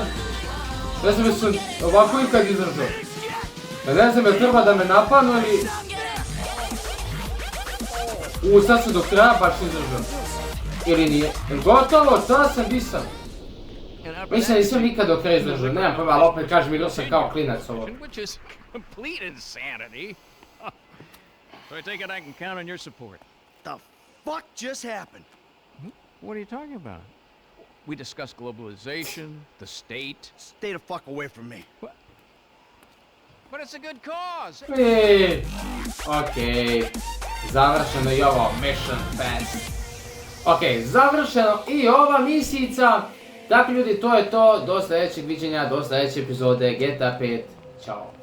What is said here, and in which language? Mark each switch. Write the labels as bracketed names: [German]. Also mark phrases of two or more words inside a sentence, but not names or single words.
[Bosnian] Ne znam jesam ovako ikad izdržao. Ne znam je treba da me napanu ili... Sad sam do kraja baš izdržao. Ili nije. Gotovo, šta sam, di sam? Mislim da nisam nikad do kraja izdržao, nemam prva, ali opet kažem, igrao sam kao klinac ovo. [English] which is complete insanity. So I take it I can count on your support. The fuck just happened? What are you talking about? We discussed globalization, the state. Stay the fuck away from me. But it's a good cause. [Bosnian] Okej, završeno i ovo [English] Mission Pass. [Bosnian] Okej, završeno i ova misijica. Dakle ljudi, to je to, do sljedećeg viđenja, do sljedeće epizode GTA 5. Ćao.